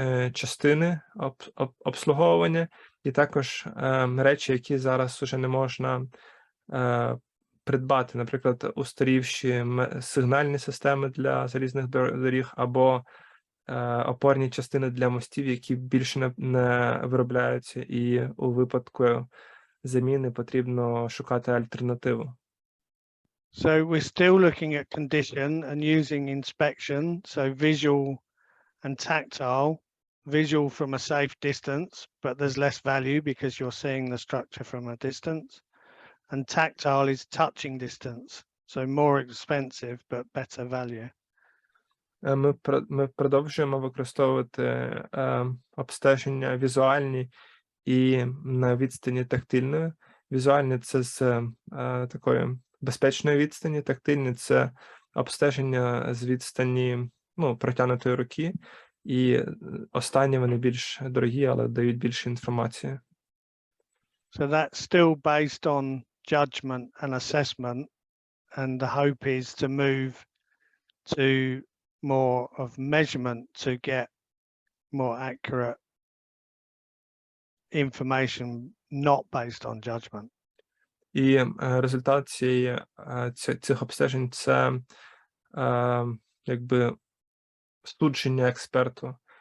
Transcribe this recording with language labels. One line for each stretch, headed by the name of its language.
Ukrainian: частини обслуговування і також речі, які зараз уже не можна придбати, наприклад, устарівші сигнальні системи для залізних доріг або опорні частини для мостів, які більше не виробляються, і у випадку заміни потрібно шукати альтернативу.
English: So we're still looking at condition and using inspection, so visual and tactile. Visual from a safe distance, but there's less value because you're seeing the structure from a distance. And tactile is touching distance, so more expensive but better value.
Ukrainian: Ми продовжуємо використовувати обстеження візуальні і на відстані тактильної. Візуальні – це з такої безпечної відстані, тактильні – це обстеження з відстані протягнутої руки, і останні вони більш дорогі, але дають більше інформації.
English: So that's still based on judgment and assessment, and the hope is to move to more of measurement to get more accurate information not based on judgment.
Ukrainian: І результат цих обстежень – це якби судження експерту.